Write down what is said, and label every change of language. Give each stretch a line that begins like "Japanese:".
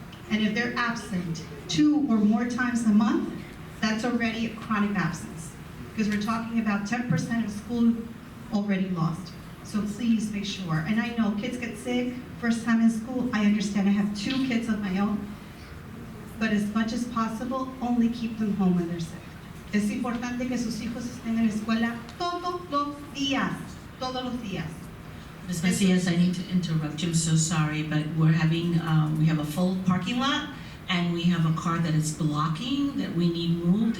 English: And if they're absent 2 or more times a month, that's already a chronic absence. Because we're talking about 10% of school already lost. So please make sure. And I know kids get sick first time in school. I understand. I have 2 kids of my own. But as much as possible, only keep them home when they're sick.
Spanish: Es importante que sus hijos estén en la escuela todos los días. Todos los días.
English: Ms. Macias, I need to interrupt you. I'm so sorry, but we're having, we have a full parking lot and we have a car that is blocking that we need moved.